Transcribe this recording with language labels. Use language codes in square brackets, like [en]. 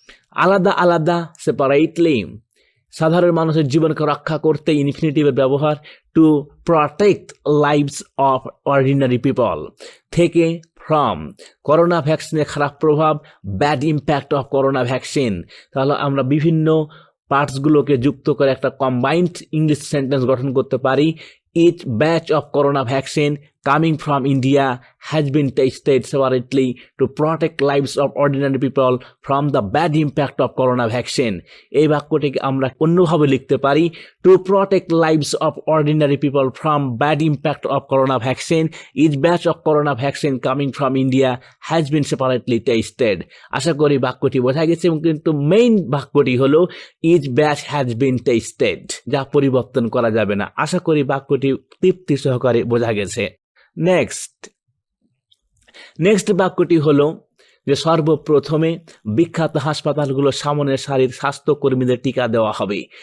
[bn] আলাদা আলাদা, সেপারেটলি। সাধারণ মানুষের জীবনকে রক্ষা করতে ইনফিনিটিভের ব্যবহার, [en] To protect lives of ordinary people. [bn] থেকে, ফ্রম। করোনা ভ্যাকসিনের খারাপ প্রভাব, [en] Bad impact of corona vaccine. [bn] তাহলে আমরা বিভিন্ন পার্টসগুলোকে যুক্ত করে একটা কম্বাইন্ড ইংলিশ সেন্টেন্স গঠন করতে পারি। [en] Each batch of corona vaccine coming from India has been tested separately to protect lives of ordinary people from the bad impact of corona vaccine. [bn] এই বাক্যটিকে আমরা অন্যভাবে লিখতে পারি, [en] to protect lives of ordinary people from bad impact of corona vaccine, each batch of corona vaccine coming from India has been separately tested. [bn] আশা করি বাক্যটি বোঝা গেছে। এবং কিন্তু মেইন বাক্যটি হলো [en] each batch has been tested, [bn] যা পরিবর্তন করা যাবে না। আশা করি বাক্যটি তৃপ্তি সহকারে বোঝা গেছে। নেক্সট বাক্যটি হলো যে সর্বপ্রথমে বিখ্যাত হাসপাতালগুলো সামনের সারির স্বাস্থ্যকর্মীদের টিকা দেওয়া হবে।